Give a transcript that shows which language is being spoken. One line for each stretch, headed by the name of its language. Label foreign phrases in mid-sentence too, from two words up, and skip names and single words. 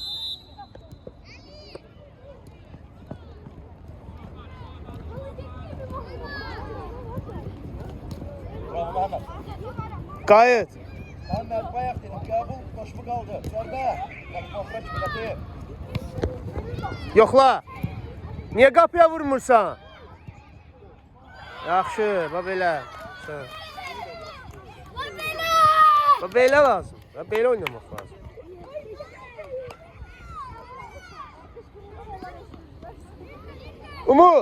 Azerbaijani: Bravo Mehmet. Qayıt.
Turkish: Mehmet bayak dedim. Kabul boş mu kaldı? Zerbe. Bak kontrol çıkartayım.
Azerbaijani: Yoxla. Niyə qapıya vurmursan? Yaxşı, bax belə. Sən. Bax belə lazım. Bax belə oynamaq lazım. Umut!